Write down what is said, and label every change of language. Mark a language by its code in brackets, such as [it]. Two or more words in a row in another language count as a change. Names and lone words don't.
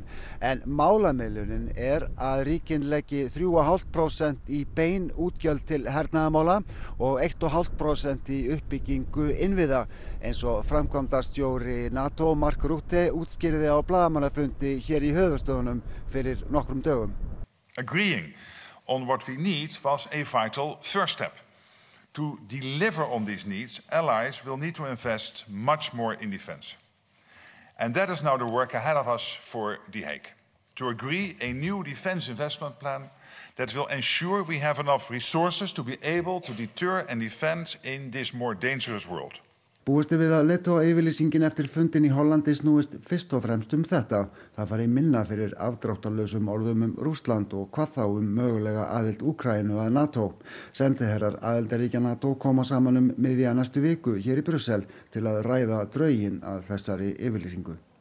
[is] En málamiðlunin að ríkin leggi 3,5% í bein útgjöld til hernaðarmála og 1,5% í uppbyggingu innviða, eins og framkvæmdastjóri NATO Mark Rutte útskýrði á blaðamannafundi hér í höfuðstöðunum fyrir nokkrum dögum. [en] Agreeing on what we need was a vital first step. To deliver on these needs, allies will need to invest much more in defense. And that is now the work ahead of us for The Hague. To agree a new defense investment plan that will ensure we have enough resources to be able to deter and defend in this more dangerous world. [is] Búist við að leiðtogayfirlýsingin eftir fundin í Hollandi snúist fyrst og fremst þetta. Það fari minna fyrir afdráttarlausum orðum Rússland og hvað þá mögulega aðild Úkraínu að NATO. Sendiherrar aðildarríkja NATO koma saman miðja næstu viku hér í Brussel til að ræða drögin að þessari yfirlýsingu.